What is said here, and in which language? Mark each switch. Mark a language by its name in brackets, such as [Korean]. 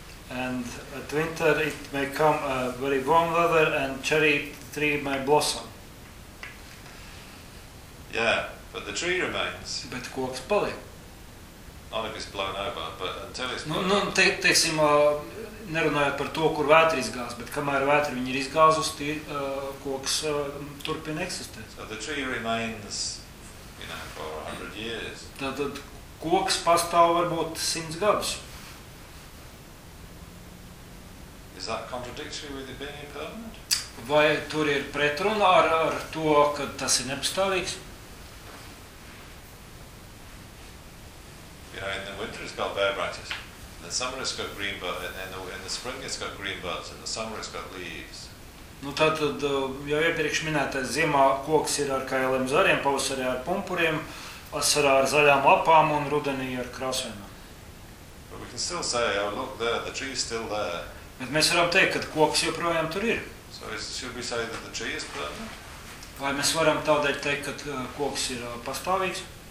[English] And at winter it may come a very warm weather and cherry tree may blossom. Yeah, but the tree remains. [Latvian] But koks paliek. [English] Not if it's blown over, but until it's blown over. [Latvian] Teiksim, nerunājot par to, kur vētri izgāz, bet kamēr vētri viņi ir izgāzusi, koks turpina eksistēt. [English] So the tree remains, you know, for 100 years. [Latvian] Tad koks pastāv varbūt 100 gadus. [English] Is that contradictory with it being impermanent? [Latvian] Vai tur ir pretruna ar to, ka tas ir nepastāvīgs? [English] You know, in the winter it's got bare branches. In the summer it's got green buds. In the spring it's got green buds. In the summer it's got leaves. [Latvian] Nu tātad, jau iepriekš minētais, ziemā koks ir ar kailiem zariem, pavasarī ar pumpuriem, vasarā ar zaļām lapām un rudenī ar krāsvienām. [English] But we can still say, oh look there, the tree is still there. [Latvian] Bet mēs varam teikt, ka koks joprojām tur ir. [English] So should we say that the tree is permanent? [Latvian] Vai mēs varam tādēļ teikt, ka koks ir pastāvīgs?